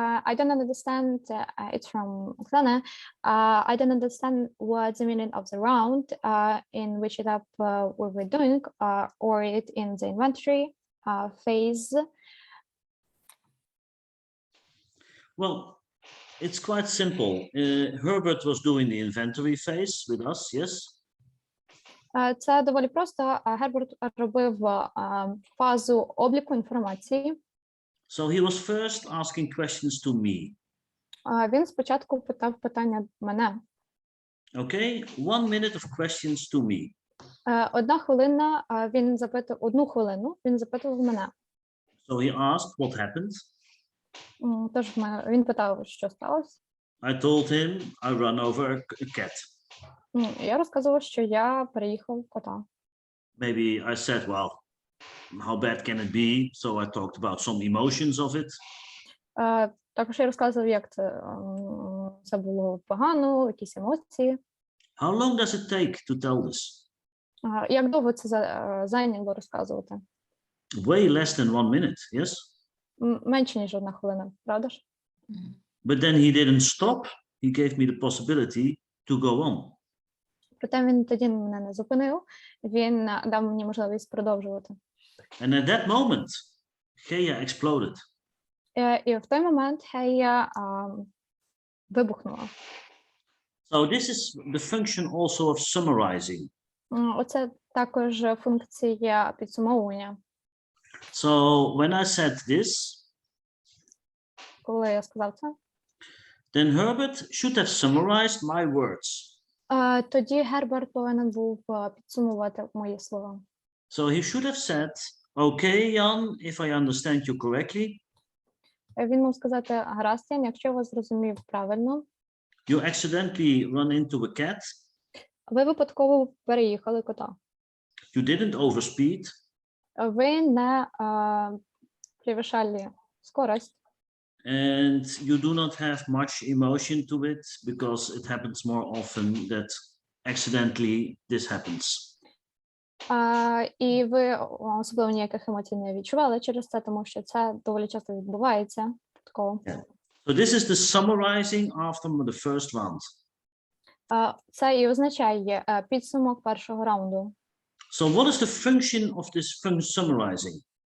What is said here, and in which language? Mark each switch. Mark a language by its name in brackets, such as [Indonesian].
[English] I don't understand, it's from Oksana. I don't understand what's the meaning of the round, in which etap we were doing, or it in the inventory phase. Well, it's quite simple. Herbert was doing the inventory phase with us, yes? [Ukrainian] Це доволі просто. Герберт робив фазу обліку інформації. [English] So he was first asking questions to me. [Ukrainian] Він спочатку питав питання мене. [English] Okay, 1 minute of questions to me. [Ukrainian] 1 хвилина, він запитував, 1 хвилину він запитував мене. [English] So he asked what happened. [Ukrainian] Тож він питав, що сталося. [English] I told him I run over a cat. [Ukrainian] Я розказував, що я переїхав кота. [English] Maybe I said, well, how bad can it be? So I talked about some emotions of it. [Ukrainian] Також я розказував, як це було погано, якісь емоції. [English] How long does it take to tell this? [Ukrainian] Як довго це зайняло розказувати? [English] Way less than 1 minute, yes? [Ukrainian] Менше, ніж 1 хвилина, правда ж? [English] But then he didn't stop. He gave me the possibility to go on. [Ukrainian] Проте він тоді мене не зупинив, він дав мені можливість продовжувати. [English] And at that moment, Gea exploded. [Ukrainian] І в той момент Гея вибухнула. [English] So this is the function also of summarizing. [Ukrainian] Оце також функція підсумовування. [English] So when I said this, [Ukrainian] коли я сказав це, [English] then Herbert should have summarized my words. [Ukrainian] Тоді Герберт повинен був підсумувати мої слова. [English] So he should have said, okay, Jan, if I understand you correctly. [Ukrainian] Він мав сказати: гаразд, Ян, якщо я вас зрозумів правильно, [English] You accidentally run into a cat. [Ukrainian] ви випадково переїхали кота. [English] You didn't overspeed. [Ukrainian] Ви не перевищали скорость. [English] And you do not have much emotion to it because it happens more often that accidentally this happens. [Ukrainian] І ви особливо ніяких емоцій не відчували через це, тому що це доволі часто відбувається. Такого. [English] Yeah. So this is the summarizing after the first round. [Ukrainian] Це і означає підсумок першого раунду. [English] So what is the function of this summarizing?